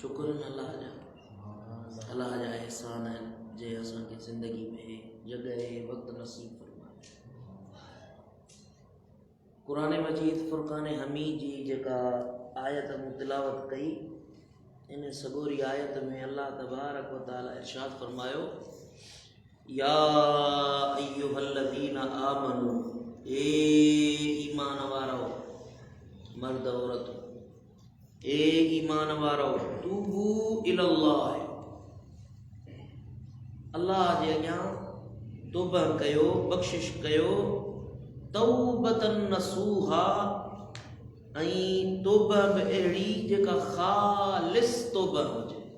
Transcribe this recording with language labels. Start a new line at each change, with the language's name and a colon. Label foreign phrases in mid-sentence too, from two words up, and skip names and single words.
Sindhi: शुक्र अल्लाह जा एहसान आहिनि जे असांखे ज़िंदगी में जॻह वक़्तु नसीब फरमाए। क़ुरान मजीद फ़ुरक़ान हमीद जी जेका आयत मूं तिलावत कई, इन सगोरी आयत में
Arabic: الله تبارك وتعالى
Sindhi: इरशाद फरमायो,
Arabic: يا أيها الذين آمنوا,
Sindhi: ए ईमान वारो मर्द औरत, ए ईमान वारो,
Arabic: توبوا إلى الله,
Sindhi: अल्लाह जे अॻियां तौबा कयो, बख़्शिश कयो,
Arabic: توبة نصوحا,
Sindhi: ऐं तौबा बि अहिड़ी जेका ख़ालिस तौबा हुजे।